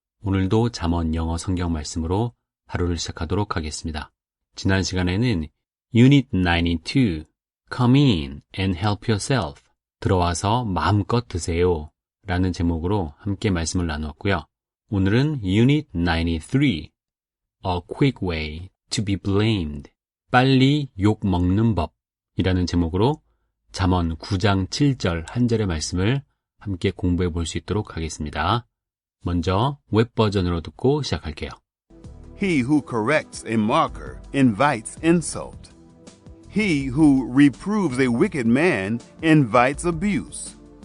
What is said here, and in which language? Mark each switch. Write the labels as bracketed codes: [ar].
[ko] 오늘도 잠언 영어 성경 말씀으로 하루를 시작하도록 하겠습니다. 지난 시간에는 [en] Unit 92, Come in and help yourself. [ko] 들어와서 마음껏 드세요. 라는 제목으로 함께 말씀을 나누었고요. 오늘은 [en] Unit 93, A quick way to be blamed. [ko] 빨리 욕 먹는 법. 이라는 제목으로 잠언 9장 7절 한 절의 말씀을 함께 공부해 볼 수 있도록 하겠습니다. 먼저 웹 버전으로 듣고 시작할게요. [en] He who corrects a mocker invites insult. He who reproves a wicked man invites abuse.